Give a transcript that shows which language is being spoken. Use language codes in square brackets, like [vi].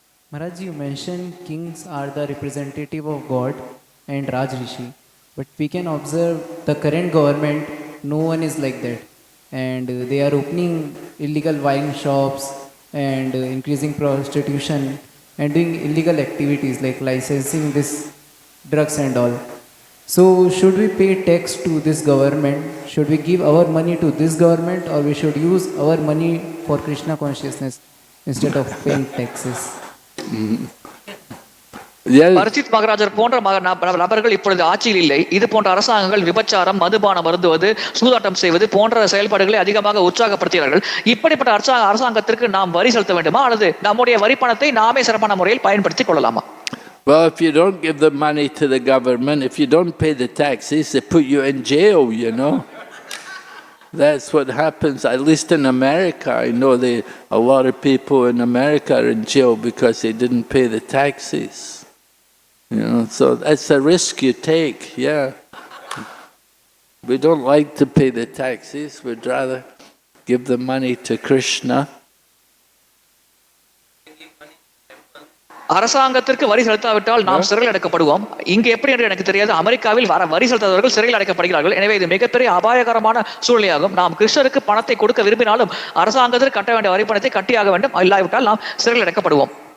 [en] Maharaj Ji, you mentioned kings are the representative of God and Raj Rishi, but we can observe the current government, no one is like that, and they are opening illegal wine shops and increasing prostitution and doing illegal activities like licensing this drugs and all. So should we pay tax to this government? Should we give our money to this government, or we should use our money for Krishna consciousness instead of paying taxes? [ta] Parikshit மகாராஜர் போன்ற நபர்கள் இப்பொழுது ஆட்சியில் இல்லை. இது போன்ற அரசாங்கங்கள் விபச்சாரம், மதுபானம் அருந்துவது, சூதாட்டம் செய்வது போன்ற செயல்பாடுகளை அதிகமாக உற்சாகப்படுத்துகிறார்கள். இப்படிப்பட்ட அரசாங்கத்திற்கு நாம் வரி செலுத்த வேண்டுமா, அல்லது நம்முடைய வரி பணத்தை நாமே சிறப்பான முறையில் பயன்படுத்திக் கொள்ளலாமா? [en] Well, if you don't give the money to the government, if you don't pay the taxes, they put you in jail, That's what happens, at least in America. I know a lot of people in America are in jail because they didn't pay the taxes. So that's a risk you take, yeah. We don't like to pay the taxes, we'd rather give the money to Krishna. [ta] அரசாங்கத்திற்கு வரி செலுத்தாவிட்டால் நாம் சிறையில் அடைக்கப்படுவோம். இங்கு எப்படி என்று எனக்கு தெரியாது. அமெரிக்காவில் வரி செலுத்தாதவர்கள் சிறையில் அடைக்கப்படுகிறார்கள். எனவே இது மிகப்பெரிய அபாயகரமான சூழ்நிலையாகும். நாம் கிருஷ்ணருக்கு பணத்தை கொடுக்க விரும்பினாலும் அரசாங்கத்திற்கு கட்ட வேண்டிய வரி பணத்தை கட்டியாக வேண்டும். இல்லாவிட்டால் நாம் சிறையில் அடைக்கப்படுவோம்.